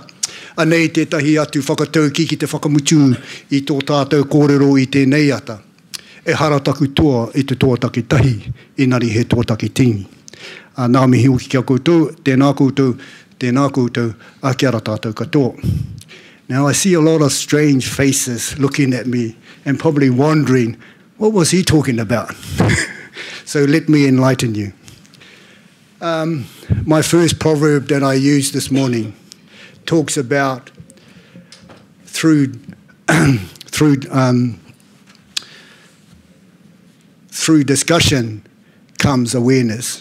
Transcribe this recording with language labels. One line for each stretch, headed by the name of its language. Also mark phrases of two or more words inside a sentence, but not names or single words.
Māori: Anei tētahi atu whakatau ki te whakamutu I tō tātou kōrero I tēnei ata. E hara taku toa I te tōtaki tahi, inari he tōtaki tingi. Nā mihi hoki kia koutou, tēnā koutou, a kia rā tātou katoa.
English: Now I see a lot of strange faces looking at me and probably wondering, what was he talking about? So let me enlighten you. My first proverb that I used this morning talks about through discussion comes awareness.